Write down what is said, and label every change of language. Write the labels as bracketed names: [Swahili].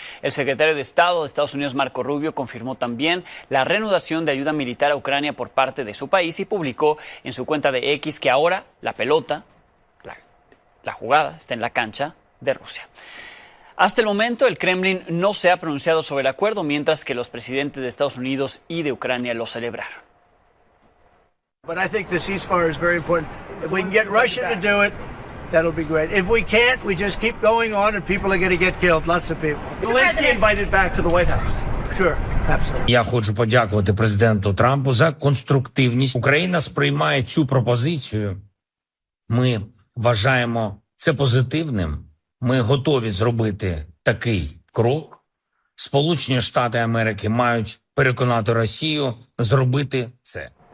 [Spanish] El secretario de Estado de Estados Unidos, Marco Rubio, confirmó también la reanudación de ayuda militar a Ucrania por parte de su país y publicó en su cuenta de X que ahora la pelota, la jugada, está en la cancha de Rusia. Hasta el momento, el Kremlin no se ha pronunciado sobre el acuerdo, mientras que los presidentes de Estados Unidos y de Ucrania lo celebraron. [English] But I think the ceasefire is very important. If we can get Russia to do it, that'll be great. If we can't, we just keep going on and people are going to get killed, lots of people. Zelensky invited back to the White House. Sure, absolutely. [Ukrainian] Я хочу подякувати президенту Трампу за конструктивність. Україна сприймає цю пропозицію. Ми вважаємо це позитивним. Ми готові зробити такий крок. Сполучені Штати Америки мають переконати Росію зробити це.